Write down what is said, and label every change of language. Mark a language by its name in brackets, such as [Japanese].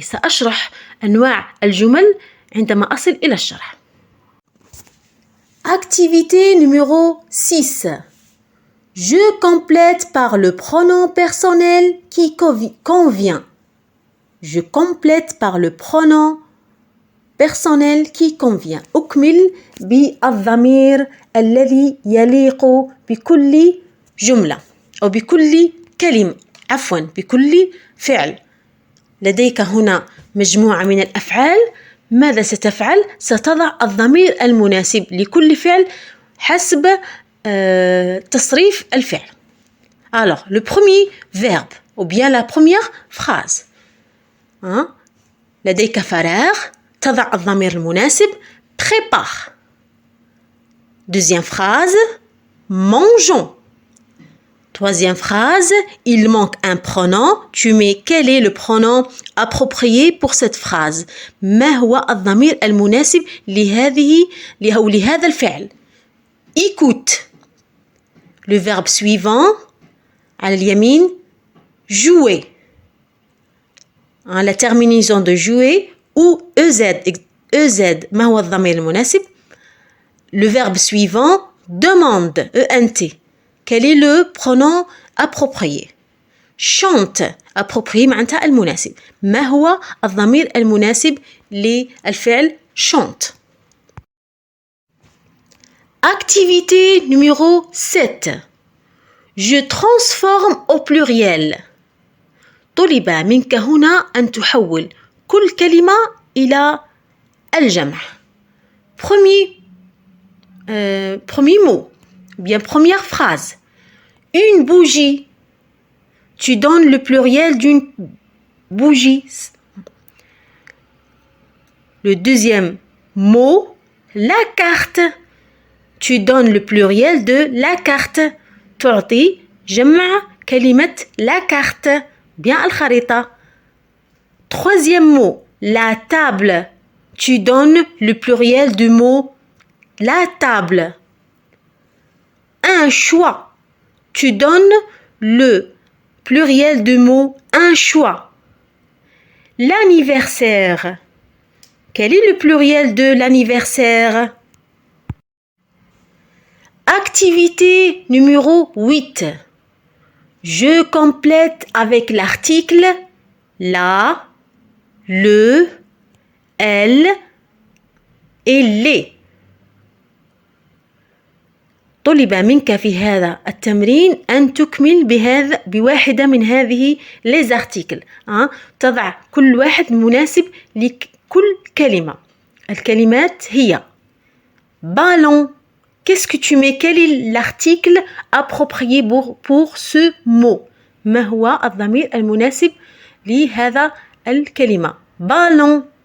[Arabic] سأشرح أنواع الجمل عندما أصل إلى الشرح. [French] Activité numéro 6. Je complète par le pronom personnel qui convient. Je complète par le pronom personnel qui convient. [Arabic] أكمل بالضمير الذي يليق بكل جملة أو بكل كلمة، عفوا بكل فعل. لديك هنا مجموعة من الأفعال. ماذا ستفعل؟ ستضع الضمير المناسب لكل فعل حسب تصريف الفعل. [French] Alors, le premier verbe ou bien la première phrase. [Arabic] لديك فراغ، تضع الضمير المناسب prépare. [French] Deuxième phrase, mangeons. Troisième phrase, il manque un pronom. Tu mets quel est le pronom approprié pour cette phrase. [Arabic] ما هو الضمير المناسب لهذا الفعل. [French] Écoute. Le verbe suivant, [Arabic] على اليمين, [French] jouer. La terminaison de jouer ou EZ. [Arabic] ما هو الضمير المناسب. [French] Le verbe suivant, demande. ENT. Quel est le pronom approprié? chante. [Arabic] approprié معناتها المناسب. ما هو الضمير المناسب للفعل chante. [French] Activité numéro 7. Je transforme au pluriel. [Arabic] طلب منك هنا أن تحول كل كلمة إلى الجمع. [French] Premier mot, bien première phrase. Une bougie. Tu donnes le pluriel d'une bougie. Le deuxième mot, la carte. Tu donnes le pluriel de la carte. تعطي جمع كلمة la carte. Bien الخريطة. Troisième mot, la table. Tu donnes le pluriel du mot la table. un choix. Tu donnes le pluriel du mot un choix. L'anniversaire. Quel est le pluriel de l'anniversaire? Activité numéro 8. Je complète avec l'article la, le, elle et les. [Arabic] طلب منك في هذا التمرين أن تكمل بواحدة من هذه [French] les articles. [Arabic] تضع كل واحد مناسب لكل كلمة. الكلمات هي ballon. [French] Qu'est-ce que tu mets? Quel est l'article approprié pour ce mot? [Arabic] ما هو الضمير المناسب لهذا الكلمة؟ ballon.